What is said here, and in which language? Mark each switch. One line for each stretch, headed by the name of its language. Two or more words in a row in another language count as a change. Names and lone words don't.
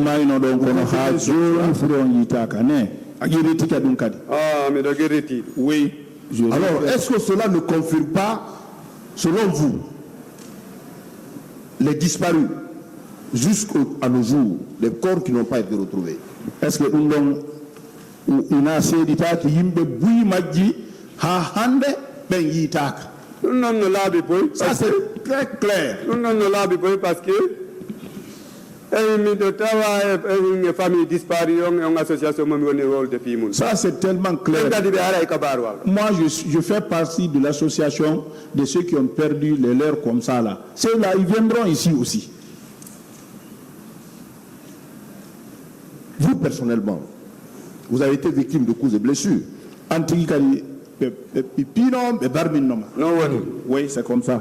French: Oui. Alors, est-ce que cela ne confirme pas, selon vous, les disparus jusqu'à nos jours, les corps qui n'ont pas été retrouvés? Est-ce que
Fula: ina seeditaaki yimɓe buyi majji ha hande ɓen yiitaaka? ɗum noon no laaɓi boy
French: Ça c'est très clair.
Fula: ɗum noon no laaɓi boy
French: par ce que
Fula: miɗo tawa e
French: famille disparu
Fula: on association momi woni wolde fimum
French: Ça c'est tellement clair.
Fula: kadi ɓe ara e kabaru wala.
French: Moi je fais partie de l'association de ceux qui ont perdu les leurs comme ça là. Ceux-là ils viendront ici aussi. Vous personnellement, vous avez été victime de coups et blessures. Oui, c'est comme ça.